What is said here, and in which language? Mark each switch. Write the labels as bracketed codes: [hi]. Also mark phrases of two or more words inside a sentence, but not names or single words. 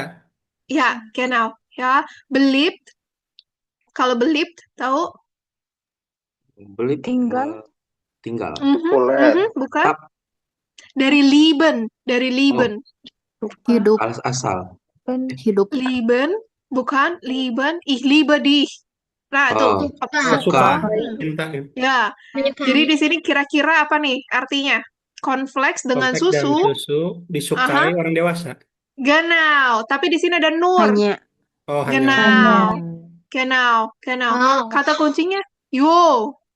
[id] Ya, genau. Ya, beliebt. Kalau beliebt, tahu? Beli Tinggal. tinggal. Bukan? Tap. Dari Lieben. Dari Lieben. Hidup. Asal. Hidup. [de] Lieben, bukan? Lieben. Ich liebe dich. [id] Nah, tuh. Suka. Hmm. Cinta. Ya, jadi di sini kira-kira apa nih artinya? Cornflakes dengan Konflik dan susu. susu disukai orang dewasa. Genau. Tapi di sini ada nur. Hanya. Oh, hanya. Genau. Genau. Kata kuncinya, yo.